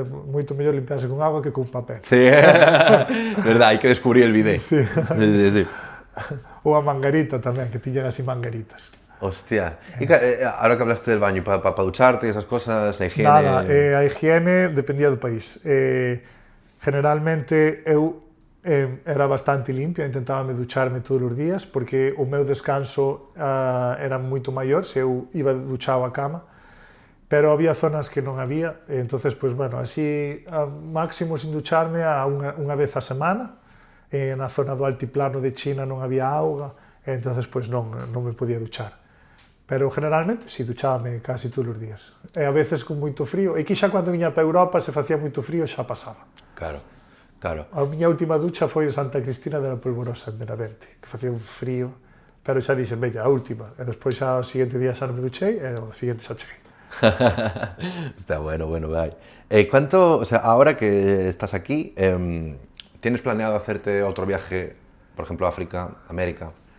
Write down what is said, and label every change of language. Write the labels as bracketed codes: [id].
[gl] Moito mellor limpiarse con agua que con papel. Sí, verdad, hai que descubrir el bidé. Sí. Sí. Ou a manguerita tamén, que tiñan así mangueritas. [es] Hostia. E ahora que hablaste del baño, para ducharte e esas cosas, la higiene... [gl] Nada, a higiene dependía do país. Generalmente eu era bastante limpia, intentaba ducharme todos os días, porque o meu descanso era moito maior se eu iba duchado a cama. Pero había zonas que non había, entonces, pues, bueno, así, máximo sin ducharme unha vez a semana, na zona do altiplano de China non había auga, entonces, pues, non me podía duchar. Pero, generalmente, si, duchábame casi todos os días. E a veces con moito frío, e que xa cando viña para Europa, se facía moito frío, xa pasaba. Claro. A miña última ducha foi en Santa Cristina de la Polvorosa, en Benavente, que facía un frío, pero xa dixen, veña, a última, e despois xa o seguinte día xa non me duchei, e o seguinte xa cheguei. Está bueno, vai. [es] ¿Cuánto, o sea, ahora que estás aquí, tienes planeado hacerte otro viaje, por ejemplo, a África, América?